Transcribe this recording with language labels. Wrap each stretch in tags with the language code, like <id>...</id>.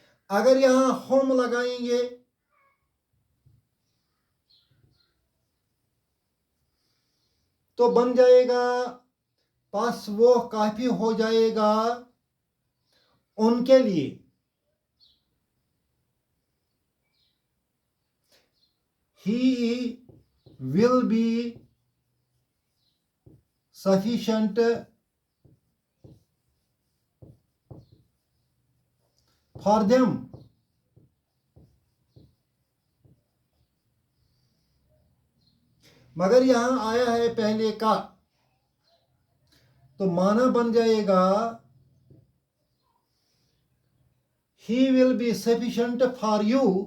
<hi>अगर यहां हम लगाएंगे तो बन जाएगा पास वो काफी हो जाएगा उनके लिए।</hi> <en>He will be sufficient for them।</en> <hi>मगर यहां आया है पहले का, तो माना बन जाएगा</hi> <en>He will be sufficient for you.</en>